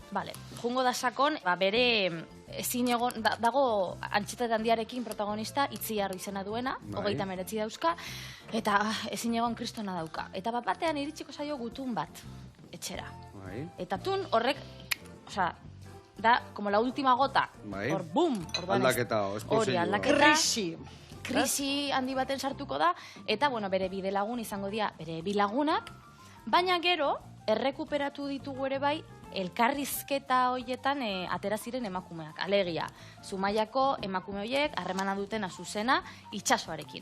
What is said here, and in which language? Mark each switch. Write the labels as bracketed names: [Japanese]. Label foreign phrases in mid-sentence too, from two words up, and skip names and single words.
[Basque] Vale, jungo da sakon, bere ezin egon, dago Antxeta handiarekin protagonista, Itziar izena duena, Bai. 39 dauzka, eta ezin egon kristona dauka. Eta batean iritsiko zaio gutun bat, etxera. Bai. Eta tun horrek, osea, da, [Spanish] como la última gota, [Basque] Bai. hor, bum! orduan ez- Aldaketa, Hori, esplosio. aldaketa, Krisi. krisi handi baten sartuko da, eta, bueno, bere bide lagun izango dira, bere bilagunak, baina gero, errekuperatu ditugu ere bai, elkarrizketa hoietan atera ziren emakumeak. Alegia, Zumaiako emakume horiek harremana duten Azuzena itsasoarekin.